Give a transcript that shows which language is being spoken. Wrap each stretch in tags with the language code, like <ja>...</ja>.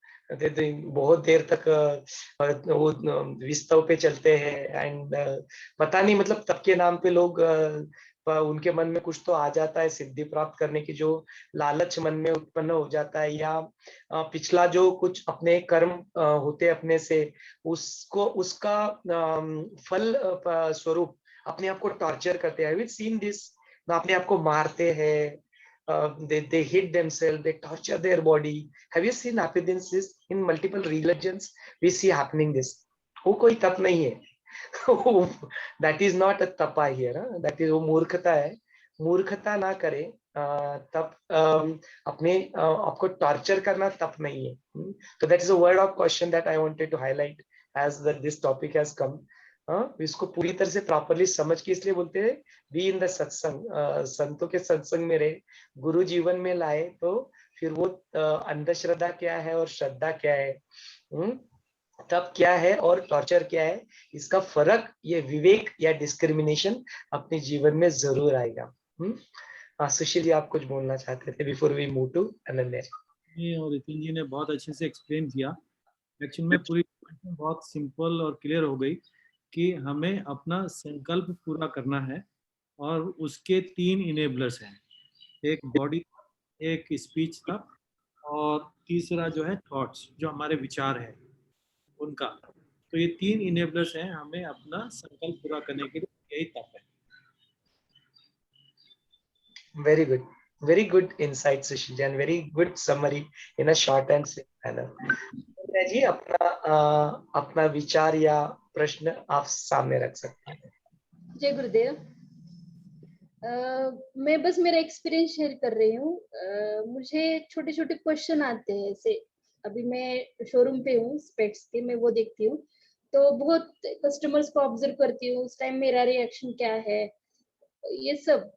<hi>बहुत देर तक वो विस्तव पे चलते हैं एंड पता नहीं, मतलब तप के नाम पे लोग उनके मन में कुछ तो आ जाता है, सिद्धि प्राप्त करने की जो लालच मन में उत्पन्न हो जाता है, या पिछला जो कुछ अपने कर्म होते अपने से, उसको उसका फल स्वरूप अपने आप को टॉर्चर करते हैं।</hi> <en>I have seen this,</en> <hi>अपने आप को मारते हैं,</hi> <en>they hit themselves, they torture their body. Have you seen happiness in multiple religions? We see happening this.</en> <hi>वो कोई तप नहीं है।</hi> <en>that is not a tapa here. That is</en> <hi>वो मूर्खता है। मूर्खता ना करे। तप अपने आपको टॉर्चर करना तप नहीं है।</hi> <en>So that is a word of caution that I wanted to highlight as that this topic has come.</en> <hi>इसको पूरी तरह से प्रॉपरली समझ के इसलिए बोलते हैं बी इन द सत्संग, संतों के सत्संग में रहे, गुरु जीवन में लाए, तो फिर वो अंधश्रद्धा क्या है और श्रद्धा क्या है, तब क्या है और टॉर्चर क्या है, इसका फर्क, ये विवेक या डिस्क्रिमिनेशन अपने जीवन में जरूर आएगा। सुशील जी आप कुछ बोलना चाहते थे</hi> <en>before we move to</en> <hi>Ananya जी? और नितिन जी ने बहुत अच्छे से एक्सप्लेन किया। एक्चुअली में पूरी बहुत सिंपल और क्लियर हो गई कि हमें अपना संकल्प पूरा करना है, और उसके 3 इनेबलर्स हैं, एक बॉडी, एक स्पीच का, और तीसरा जो है थॉट्स, जो हमारे विचार है उनका। तो ये 3 इनेबलर्स हैं हमें अपना संकल्प पूरा करने के लिए, यही तप है।</hi> <en>very good insight Sushil ji, and very good summary in a short and simple manner.</en> <hi>जी अपना विचार या प्रश्न आप सामने रख सकते हैं। जय गुरुदेव। मैं बस मेरा एक्सपीरियंस शेयर कर रही हूँ। मुझे छोटे छोटे क्वेश्चन आते हैं, ऐसे अभी मैं शोरूम पे हूँ स्पेक्स के, मैं वो देखती हूँ, तो बहुत कस्टमर्स को ऑब्जर्व करती हूँ, उस टाइम मेरा रिएक्शन क्या है, ये सब।</hi>